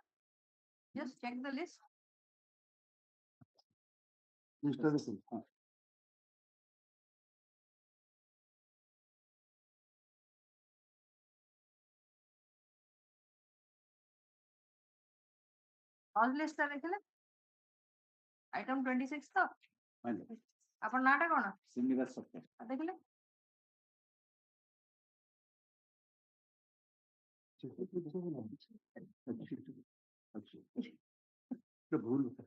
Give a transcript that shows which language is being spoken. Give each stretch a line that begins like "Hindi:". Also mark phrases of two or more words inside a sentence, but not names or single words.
English: Just check the list. Mr. Rasul, All list
Odia: ଟା ଦେଖିଲେ? Item 26 ତ?
English: Fine.
Odia: ଆପଣ ନାଁଟା କଣ? Srinivas Satya. ଦେଖିଲେ? ଭୁଲ